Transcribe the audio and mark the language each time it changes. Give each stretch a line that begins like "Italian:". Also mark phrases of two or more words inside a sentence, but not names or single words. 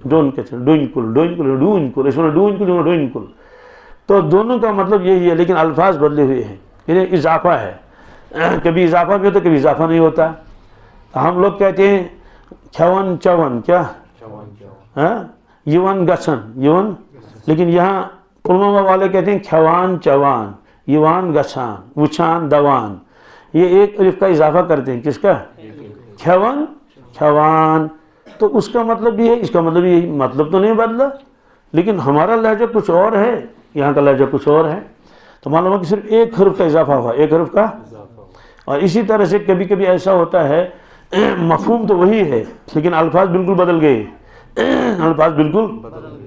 Urdu: ڈون کہتے ہیں ڈوئنکل، ڈوئنکل ڈوئنکل، اس میں ڈوئنکل ڈوئنکل، تو دونوں کا مطلب یہی ہے، لیکن الفاظ بدلے ہوئے ہیں، یعنی اضافہ ہے، کبھی اضافہ بھی ہوتا ہے کبھی اضافہ نہیں ہوتا۔ ہم لوگ کہتے ہیں
Kashmiri: کھون چون،
Urdu: کیا
Kashmiri: یون گسن، یون،
Urdu: لیکن یہاں پلوامہ والے کہتے ہیں
Kashmiri: کھوان چوان، یوان گسان، وچان دوان،
Urdu: یہ ایک الف کا اضافہ کرتے ہیں، کس کا؟
Kashmiri: کھون کھوان،
Urdu: تو اس کا مطلب بھی ہے، اس کا مطلب یہی، مطلب تو نہیں بدلا، لیکن ہمارا لہجہ کچھ اور ہے، یہاں کا لہجہ کچھ اور ہے، تو معلوم ہے کہ صرف ایک حرف کا اضافہ ہوا، ایک حرف کا۔ اور اسی طرح سے کبھی کبھی ایسا ہوتا ہے مفہوم تو وہی ہے لیکن الفاظ بالکل بدل گئے، الفاظ بالکل بدل گئے۔